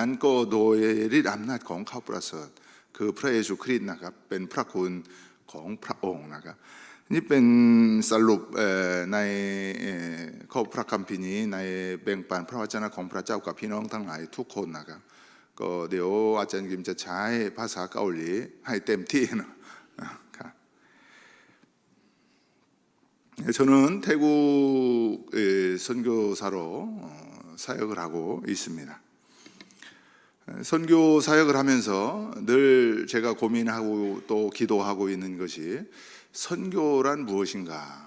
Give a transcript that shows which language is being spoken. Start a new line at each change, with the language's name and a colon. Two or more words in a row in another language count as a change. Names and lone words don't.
Thai: นั้นก็โดยฤทธิ์อำนาจของเขาประเสริฐคือพระเยซูคริสต์นะครับเป็นพระคุณของพระองค์นะครับนี่เป็นสรุปในข้อพระคัมภีร์นี้ในแบ่งปันพระวจนะของพระเจ้ากับพี่น้องทั้งหลายทุกคนนะครับก็เดี๋ยวอาจารย์กิมจะใช้ภาษาเกาหลีให้เต็มที่นะครับ
Korean: 저는 태국 선교사로 사역을 하고 있습니다. 선교 사역을 하면서 늘 제가 고민하고 또 기도하고 있는 것이 선교란 무엇인가?